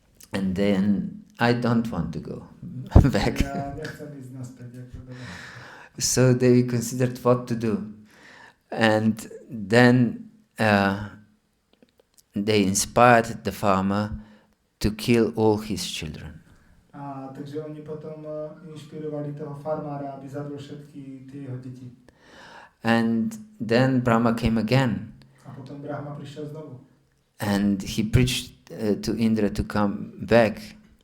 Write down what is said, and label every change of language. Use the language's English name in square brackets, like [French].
[English] And then I don't want to go back. [Slovak] Ja nechcem ísť naspäť. [English] So they considered what to do. And then they inspired the farmer to kill all his children. [Slovak] A takže oni potom inšpirovali toho farmára, aby zabil všetky tie jeho deti. [English] And then Brahma came again. [Slovak] A potom Brahma prišiel znovu. [English] And he preached to Indra to come back.